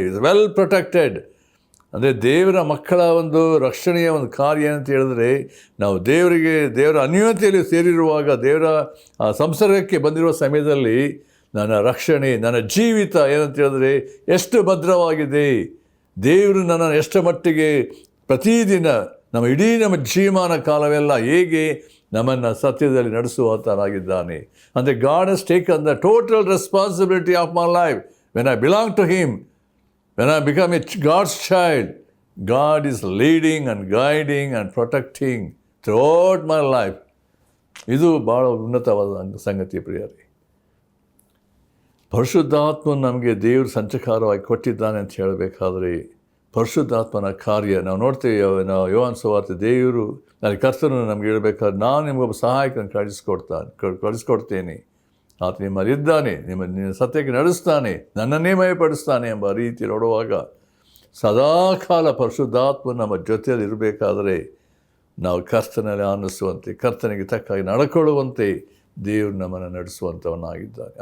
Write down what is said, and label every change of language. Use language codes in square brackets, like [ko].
[en] Is well protected. [kn] ಅಂದರೆ ದೇವರ ಮಕ್ಕಳ ಒಂದು ರಕ್ಷಣೆಯ ಒಂದು ಕಾರ್ಯ ಅಂತ ಹೇಳಿದ್ರೆ ನಾವು ದೇವರ ಅನ್ಯೋನ್ಯತೆಯಲ್ಲಿ ಸೇರಿರುವಾಗ, ದೇವರ ಸಂಸರ್ಗಕ್ಕೆ ಬಂದಿರುವ ಸಮಯದಲ್ಲಿ ನನ್ನ ರಕ್ಷಣೆ, ನನ್ನ ಜೀವಿತ ಏನಂತ ಹೇಳಿದ್ರೆ ಎಷ್ಟು ಭದ್ರವಾಗಿದೆ, ದೇವರು ನನ್ನನ್ನು ಎಷ್ಟು ಮಟ್ಟಿಗೆ ಪ್ರತಿದಿನ ನಮ್ಮ ಜೀವಮಾನ ಕಾಲವೆಲ್ಲ ಹೇಗೆ ನಮ್ಮನ್ನು ಸತ್ಯದಲ್ಲಿ ನಡೆಸುವಾತನಾಗಿದ್ದಾನೆ. ಅಂದರೆ [en] God has taken the total responsibility of my life when I belong to Him, when I become a God's child, God is leading and guiding and protecting throughout my life. [kn] ಇದು ಭಾಳ ಉನ್ನತವಾದ ಸಂಗತಿ ಪ್ರಿಯರೇ. ಪರಿಶುದ್ಧಾತ್ಮನು ನಮಗೆ ದೇವರು ಸಂಚಕಾರವಾಗಿ ಕೊಟ್ಟಿದ್ದಾನೆ ಅಂತ ಹೇಳಬೇಕಾದ್ರೆ ಪರಿಶುದ್ಧಾತ್ಮನ ಕಾರ್ಯ ನಾವು ನೋಡ್ತೇವೆ. ನಾವು ಯೋಹಾನ ಸುವಾರ್ತೆ ದೇವರು ನನಗೆ ಕರ್ತನು ನಮ್ಗೆ ಹೇಳ್ಬೇಕಾದ್ರೆ ನಾನು ನಿಮಗೊಬ್ಬ ಸಹಾಯಕನ ಕಳಿಸ್ಕೊಡ್ತೇನೆ, ಆತ ನಿಮ್ಮಲ್ಲಿದ್ದಾನೆ, ನಿಮ್ಮ ಸತ್ಯಕ್ಕೆ ನಡೆಸ್ತಾನೆ, ನನ್ನನ್ನೇ ಮಯಪಡಿಸ್ತಾನೆ ಎಂಬ ರೀತಿ ನೋಡುವಾಗ ಸದಾಕಾಲ ಪರಿಶುದ್ಧಾತ್ಮ ನಮ್ಮ ಜೊತೆಯಲ್ಲಿ ಇರಬೇಕಾದರೆ ನಾವು ಕರ್ತನಲ್ಲಿ ಆನಂದಿಸುವಂತೆ, ಕರ್ತನಿಗೆ ತಕ್ಕಾಗಿ ನಡ್ಕೊಳ್ಳುವಂತೆ ದೇವರು ನಮ್ಮನ್ನು ನಡೆಸುವಂಥವನಾಗಿದ್ದಾನೆ.